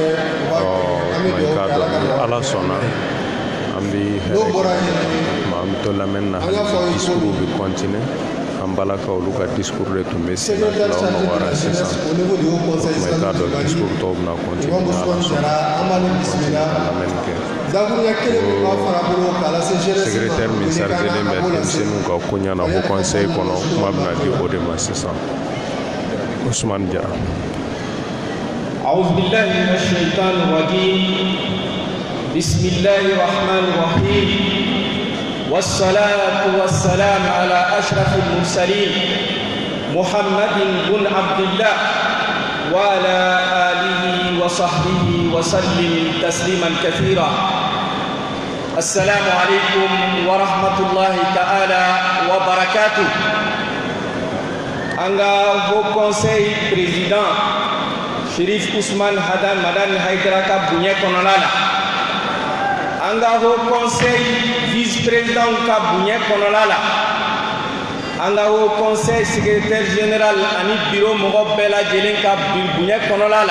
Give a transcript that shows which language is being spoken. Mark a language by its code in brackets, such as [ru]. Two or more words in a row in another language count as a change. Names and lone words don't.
[bm] i k'a dɔn ni Ala sɔnna an bɛ hɛrɛ kɛ an bɛ to lamɛnni na hali discours bɛ continuer an balakaw olu ka discours de tun bɛ sen na tilaw nɔgɔyara sisan i k'a dɔn discours tɔw bɛna continuer ni Ala sɔnna ka lamɛnni kɛ secrétaire min chargelen bɛ denmisɛnninw ka ko ɲɛna [fr] Haut Conseil [bm] kɔnɔ kuma bɛna di o de ma sisan Ousmane Diarra. [ar] أعوذ بالله من الشيطان الرجيم بسم الله الرحمن الرحيم والصلاة والسلام على أشرف المرسلين محمد بن عبد الله وعلى آله وصحبه وسلم تسليما كثيرا. السلام عليكم ورحمة الله تعالى وبركاته. [bm] Anga [fr] Haut Conseil président [bm] Chérif Ousmane Hadan Madan Haïdara ka bunye konolala. Anga [fr] Haut Conseil vice-président [bm] ka bunye konolala. Anga [fr] Haut Conseil secrétaire général [bm] ani bureau mogo bela jelen ka bunye konolala.